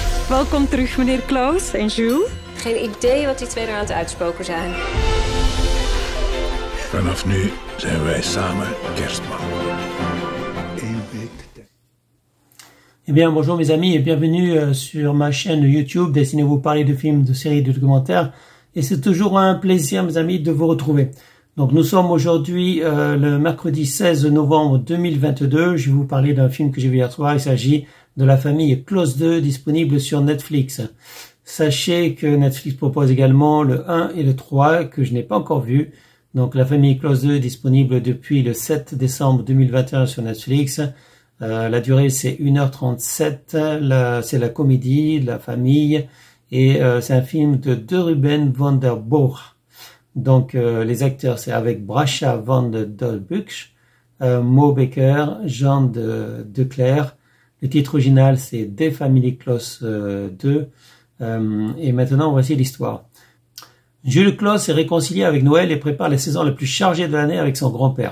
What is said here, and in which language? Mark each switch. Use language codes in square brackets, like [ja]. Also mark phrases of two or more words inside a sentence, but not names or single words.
[nl] Welkom terug, meneer Klaus en Jules. Geen idee wat die twee er aan het uitspoken zijn. Vanaf nu zijn wij samen kerstman. Eén week. [fr] Eh bien, bonjour mes amis et bienvenue sur ma chaîne YouTube destinée à vous parler de films, de séries, de documentaires. Et c'est toujours un plaisir, mes amis, de vous retrouver. Donc, nous sommes aujourd'hui le mercredi 16 novembre 2022. Je vais vous parler d'un film que j'ai vu hier soir. Il s'agit de La famille Close 2, disponible sur Netflix. Sachez que Netflix propose également le 1 et le 3, que je n'ai pas encore vu. Donc, La famille Close 2 est disponible depuis le 7 décembre 2021 sur Netflix. La durée, c'est 1h37. C'est la comédie, la famille. Et c'est un film de Ruben van der Boer. Donc, les acteurs, c'est avec Bracha van de Dolbuch, Mo Baker, Jean de Clerc. Le titre original, c'est The Family Close 2. Et maintenant, voici l'histoire. Jules Claus est réconcilié avec Noël et prépare la saison la plus chargée de l'année avec son grand-père.